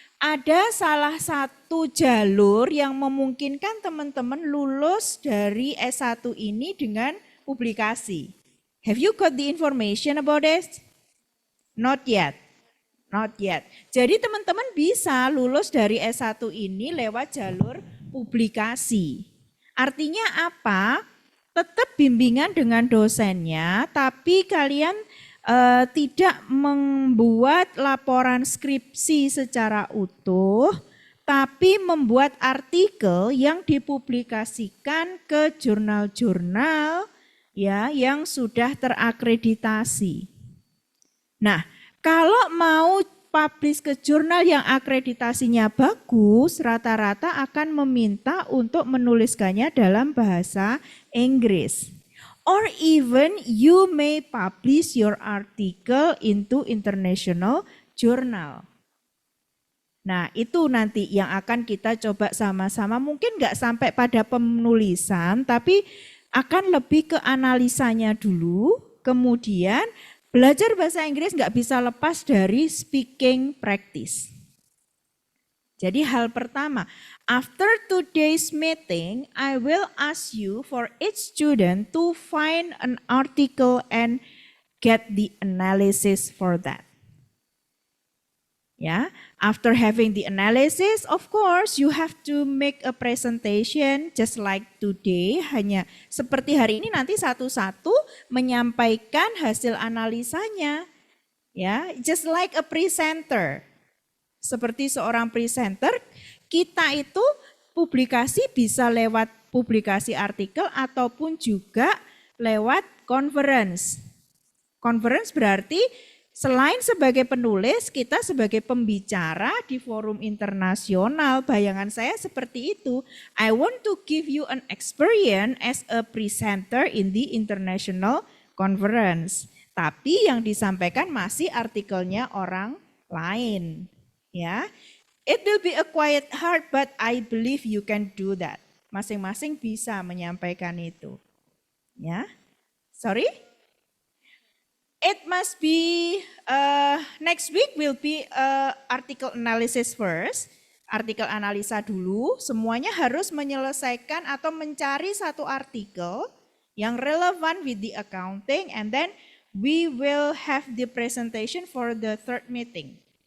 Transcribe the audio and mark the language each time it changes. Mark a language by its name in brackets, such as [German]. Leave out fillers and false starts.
[Indonesian] Ada salah satu jalur yang memungkinkan teman-teman lulus dari S1 ini dengan publikasi. [English] Have you got the information about it? Not yet. Not yet. [Indonesian] Jadi teman-teman bisa lulus dari S1 ini lewat jalur publikasi. Artinya apa? Tetap bimbingan dengan dosennya, tapi kalian tidak membuat laporan skripsi secara utuh, tapi membuat artikel yang dipublikasikan ke jurnal-jurnal ya yang sudah terakreditasi. Nah, kalau mau publish ke jurnal yang akreditasinya bagus, rata-rata akan meminta untuk menuliskannya dalam bahasa Inggris. [English] Or even you may publish your article into international journal. [Indonesian] Nah, itu nanti yang akan kita coba sama-sama. Mungkin nggak sampai pada penulisan, tapi akan lebih ke analisanya dulu. Kemudian belajar bahasa Inggris nggak bisa lepas dari [English] speaking practice. [Indonesian] Jadi hal pertama, [English] after today's meeting, I will ask you for each student to find an article and get the analysis for that. Ya, after having the analysis, of course, you have to make a presentation just like today. [Indonesian] Hanya seperti hari ini nanti satu-satu menyampaikan hasil analisanya. [English] Ya, just like a presenter. [Indonesian] Seperti seorang presenter, kita itu publikasi bisa lewat publikasi artikel ataupun juga lewat conference. Conference berarti selain sebagai penulis, kita sebagai pembicara di forum internasional. Bayangan saya seperti itu. [English] I want to give you an experience as a presenter in the international conference. [Indonesian] Tapi yang disampaikan masih artikelnya orang lain. [English] Ya, it will be a quiet heart, but I believe you can do that. [Indonesian] Masing-masing bisa menyampaikan itu. [English] Ya, sorry. It must be next week will be article analysis first. [Indonesian] Artikel analisa dulu. Semuanya harus menyelesaikan atau mencari satu artikel yang relevan [English] with the accounting, and then we will have the presentation for the third meeting.